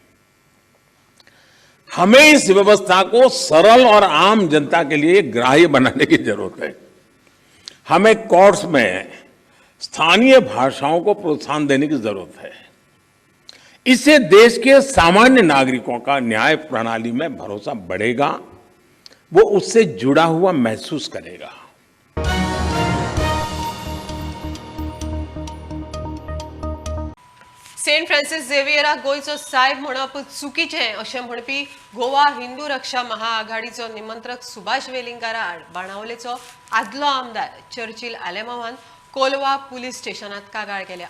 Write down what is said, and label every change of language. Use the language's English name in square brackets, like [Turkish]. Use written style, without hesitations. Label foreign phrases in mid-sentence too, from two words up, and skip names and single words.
[Hindi] हमें इस व्यवस्था को सरल और आम जनता के लिए ग्राह्य बनाने की जरूरत है. हमें कोर्ट्स में स्थानीय भाषाओं को प्रोत्साहन देने की जरूरत है. इससे देश के सामान्य नागरिकों का न्याय प्रणाली में भरोसा बढ़ेगा, वो उससे जुड़ा हुआ महसूस करेगा. [Konkani] सेंट फ्रांसिस झेवियराक गोयचो साहेब म्हणप चुकीचें अशें म्हणपी गोवा हिंदू रक्षा महाआघाडीचो निमंत्रक सुभाष वेलिंगकारा आड बाणावलेचो आदलो आमदार चर्चिल आलेमावान कोलवा पुलीस स्टेशनात कागाळ केल्या.